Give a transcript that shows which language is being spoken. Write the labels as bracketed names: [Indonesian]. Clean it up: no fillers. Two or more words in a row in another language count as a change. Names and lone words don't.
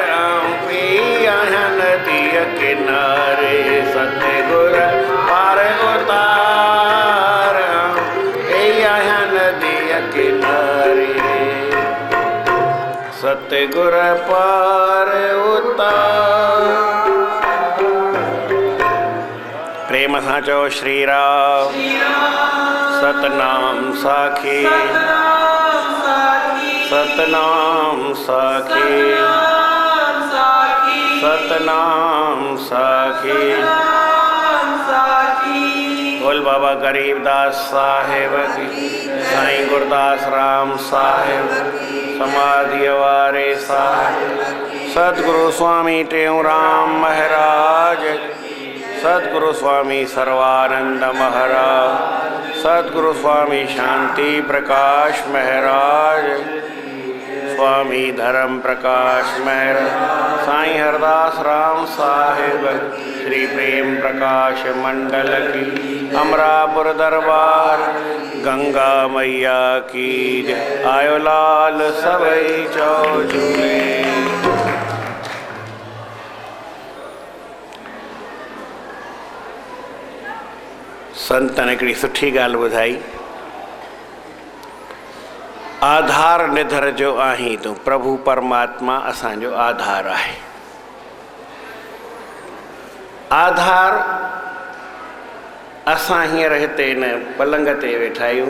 [Sindhi] आऊं पे आया नदिया किनारे, सतगुर पार उतार। आऊं पे आया नदिया किनारे, सतगुर पार उतार। प्रेम सां चओ श्री राम, सतनाम साखी, सतनाम साखी, सतनाम साखी। बोल बाबा गरीबदास साहेब की, साईं गुरदास राम साहेब, समाधि वारे साहेब, सतगुरु स्वामी टेऊराम महाराज, सतगुरु स्वामी सर्वानंद महाराज, सतगुरु स्वामी शांति प्रकाश महाराज, स्वामी धर्म प्रकाश महाराज, साईं हरदास राम साहेब, श्री प्रेम प्रकाश मंडल की, अमरापुर दरबार, गंगा मैया की जय। आयो लाल सबई चौ झूले। संतन हिकिड़ी सुठी ॻाल्हि ॿुधाई, आधार निधर जो आहीं तूं, प्रभु परमात्मा असांजो आधार आहे। आधार असां हींअर हिते हिन पलंग ते वेठा आहियूं।